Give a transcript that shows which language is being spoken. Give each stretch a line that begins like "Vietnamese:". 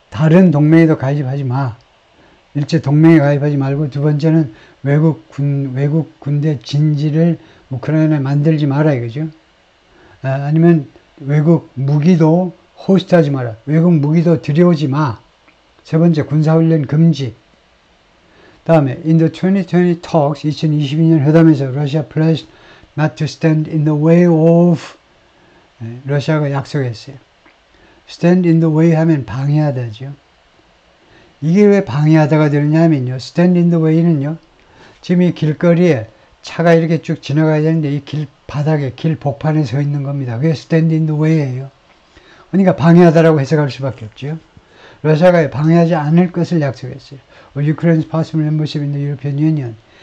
Korean: 다른 동맹에도 가입하지 마. 일제 동맹에 가입하지 말고 두 번째는 외국 군대 진지를 우크라이나에 만들지 마라 이거죠. 아니면 외국 무기도 호스트하지 마라. 외국 무기도 들여오지 마. 세 번째 군사훈련 금지. 다음에
English: in the 2020 talks
Korean: 2022년 회담에서 러시아
English: pledged not to stand in the way of
Korean: 러시아가 약속했어요. stand in the way 하면 방해하다죠. 이게 왜 방해하다가 되느냐면요. stand in the way는요. 지금 이 길거리에 차가 이렇게 쭉 지나가야 되는데 이 길 바닥에 길 복판에 서 있는 겁니다. 그게
English: stand in the way
Korean: 예요. 그러니까 방해하다라고 해석할 수밖에 없죠. 러시아가 방해하지 않을 것을 약속했어요.
English: Ukraine's possible membership in the European Union.